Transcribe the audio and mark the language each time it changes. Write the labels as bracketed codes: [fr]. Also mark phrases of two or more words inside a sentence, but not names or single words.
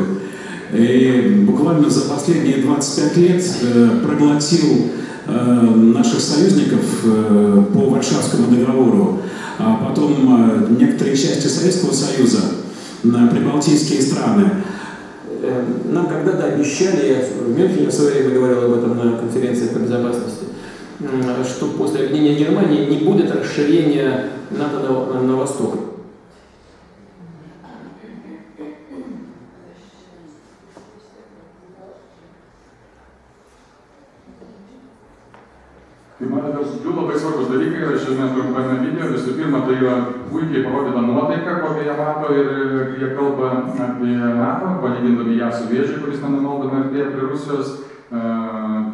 [ru] И буквально за последние 25 лет проглотил наших союзников по Варшавскому договору, а потом некоторые части Советского Союза, прибалтийские страны. Нам когда-то обещали, я в Мюнхене в свое время говорил об этом на конференции по безопасности, что после объединения Германии не будет расширения НАТО на восток. [lt] Kaip matote, du labai svarbus dalykai yra šiame trumpame video. Visų pirma, tai yra puikiai parodyta nuotaika, kokią jie mato ir jie kalba apie NATO, palygindami ją su Vėžiu, kuris nenumaldomai artėja prie Rusijos.